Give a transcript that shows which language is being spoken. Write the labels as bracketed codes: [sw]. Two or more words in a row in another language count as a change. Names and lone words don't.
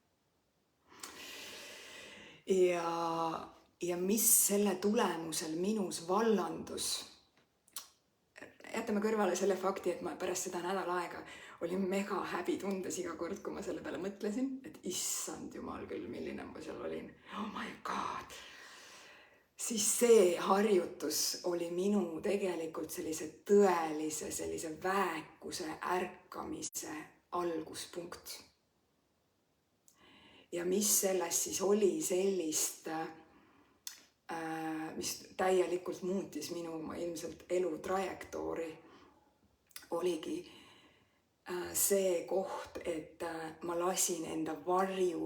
[et] Ja mis selle tulemusel minus vallandus, jätame kõrvale selle fakti, et ma pärast seda nädal aega olin mega häbitundes iga kord, kui ma selle peale mõtlesin, et issand jumal küll, milline ma seal olin, [en] oh my god. [et] Siis see harjutus oli minu tegelikult sellise tõelise, sellise väekuse ärkamise alguspunkt. Ja mis sellest siis oli sellist, mis täielikult muutis minu ilmselt elu trajektoori, oligi see koht, et ma lasin enda varju